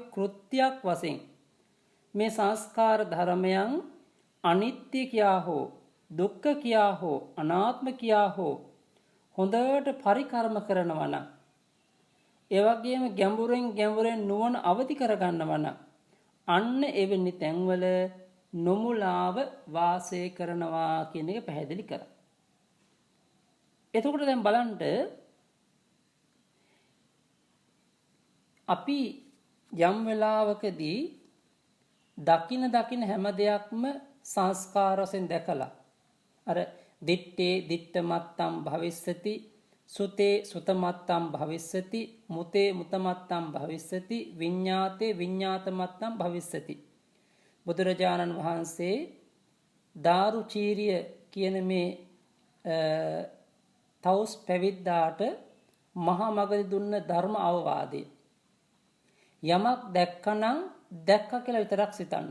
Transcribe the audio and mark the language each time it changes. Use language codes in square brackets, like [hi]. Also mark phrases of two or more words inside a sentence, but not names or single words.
[si] කෘත්‍යයක් වශයෙන් මේ සංස්කාර ධර්මයන් අනිත්‍ය කියා හෝ දුක්ඛ කියා හෝ අනාත්ම කියා හෝ හොඳට පරිකර්ම කරනවා නම් ඒ වගේම ගැඹුරෙන් නුවණ අවදි කරගන්නවා නම් අන්න එවැනි තැන්වල නොමුලාව වාසය කරනවා කියන එක පැහැදිලි කරා. එතකොට දැන් බලන්න අපි යම් වෙලාවකදී දකින හැම දෙයක්ම සංස්කාර වශයෙන් දැකලා අර [pi] දිත්තේ දිත්තමත්තම් භවිස්සති සුතේ සුතමත්තම් භවිස්සති මුතේ මුතමත්තම් භවිස්සති විඤ්ඤාතේ විඤ්ඤාතමත්තම් භවිස්සති [si] බුදුරජාණන් වහන්සේ දාරුචීරිය කියන මේ තවුස් පැවිද්දාට මහා මගදී දුන්න ධර්ම අවවාදේ යමක් දැක්කනම් දැක්ක කියලා විතරක් සිතන්න.